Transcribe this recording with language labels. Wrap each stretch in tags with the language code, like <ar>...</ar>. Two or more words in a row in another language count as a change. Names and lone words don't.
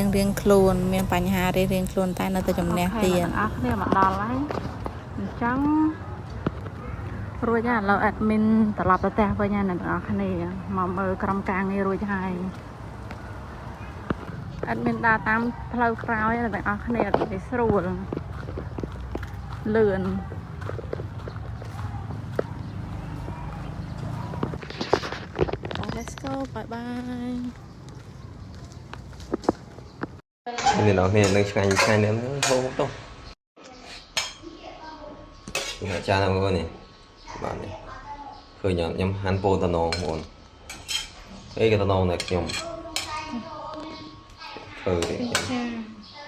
<km>ខ្លួនមានបញ្ហារៀងខ្លួនតែនៅតែជំនះទៀតអស់គ្នាមកដល់ហើយអញ្ចឹងរួចហើយឥឡូវ admin ត្រឡប់ទៅផ្ទះវិញហើយអ្នកទាំងអស់គ្នាមកមើលក្រុមការងាររួចហើយអត់មានដើរតាមផ្លូវក្រោយតែទាំងអស់គ្នាអត់មានស្រួលលឿន</km> <en>Let's go bye bye</en> <km>នេះដល់គ្នានឹងឆ្ងាញ់ឆ្ងាញ់នេះហូបទៅនេះអាចារ្យហ្នឹងនេះបាទនេះឃើញខ្ញុំហាន់ពោតណងបងអីក៏តណងដែរខ្ញុំធ្វើទេ</km>